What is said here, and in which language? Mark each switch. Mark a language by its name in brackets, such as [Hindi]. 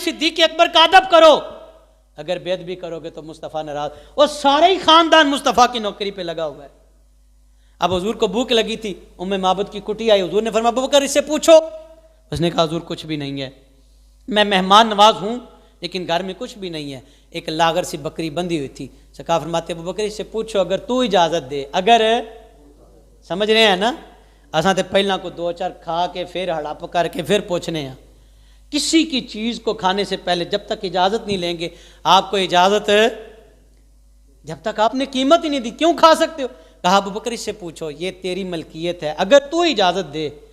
[Urdu] صدیق اکبر کا ادب کرو. اگر بے ادبی کرو گے تو مصطفیٰ ناراض. اور سارا ہی خاندان مصطفیٰ کی نوکری پہ لگا ہوا ہے. اب حضور کو بھوک لگی تھی، معبد کی کٹی آئی. حضور نے فرمایا ابو بکر اس سے پوچھو. اس نے کہا حضور کچھ بھی نہیں ہے، میں مہمان نواز ہوں لیکن گھر میں کچھ بھی نہیں ہے. ایک لاغر سی بکری بندھی ہوئی تھی. سرکار فرماتے ابو بکر اس سے پوچھو اگر تو اجازت دے. اگر سمجھ رہے ہیں نا، [Punjabi] اساں تے پہلا کو 2-4 کھا کے پھر ہڑپ کر کے پھر پوچھنے ہیں. [Urdu] کسی کی چیز کو کھانے سے پہلے جب تک اجازت نہیں لیں گے، آپ کو اجازت جب تک آپ نے قیمت ہی نہیں دی کیوں کھا سکتے ہو؟ کہا ابو بکر اس سے پوچھو، یہ تیری ملکیت ہے، اگر تو اجازت دے.